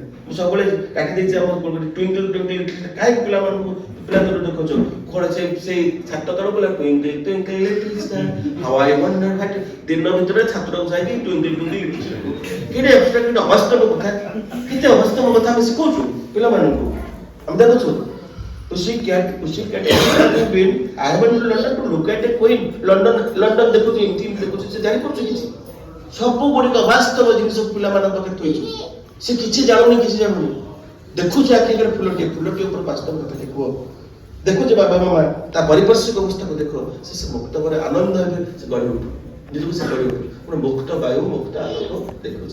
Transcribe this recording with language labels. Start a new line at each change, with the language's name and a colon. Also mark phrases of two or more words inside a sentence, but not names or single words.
Odia: ମୁଁ ସବୁବେଳେ କାଟି ଦେଇଛି ଆମ
English: twinkle twinkle,
Odia: କାହିଁକି ପିଲାମାନଙ୍କୁ ପିଲାଙ୍କର ଦେଖୁଛ କ'ଣ ସେଇ ଛାତ ତଳ ପିଲା
English: twinkle twinkle little star how I wonder what,
Odia: ଦିନ ଭିତରେ ଛାତକୁ ଯାଇକି
English: twinkle twinkle little star,
Odia: କେତେ ଅବସ୍ଥାନ ଅବାସ୍ତବ କଥା, କେତେ ଅବାସ୍ତବ କଥା ଆମେ ଶିଖଉଛୁ ପିଲାମାନଙ୍କୁ। ଆମେ ଦେଖୁଛୁ
English: Pussycat has been, I have been to London to look at a queen.
Odia: London ଦେଖୁଛି, ଏମିତି ଦେଖୁଛି, ସେ ଜାଣିପାରୁଛି କିଛି? ସବୁ ଗୁଡ଼ିକ ବାସ୍ତବ ଜିନିଷ ପିଲାମାନଙ୍କ ପାଖରେ ଥୋଇଛୁ। ସେ କିଛି ଜାଣୁନି, କିଛି ଜାଣୁନି, ଦେଖୁଛି ଆଖିରେ ଫୁଲଟି ଉପରେ ବାସ୍ତବ କଥା କୁହ, ଦେଖୁଛି ବାବା ମାମା ତା ପାରିପାର୍ଶ୍ୱିକ ଅବସ୍ଥାକୁ ଦେଖ, ସେ ମୁକ୍ତ ପରେ ଆନନ୍ଦ ହେବେ, ସେ ଗଢ଼ି ଉଠୁ, ନିଜକୁ ସେ ଗଢ଼ି ଉଠୁ, ଗୋଟେ ମୁକ୍ତ ବାୟୁ, ମୁକ୍ତ ଆଲୋକ ଦେଖୁଛି।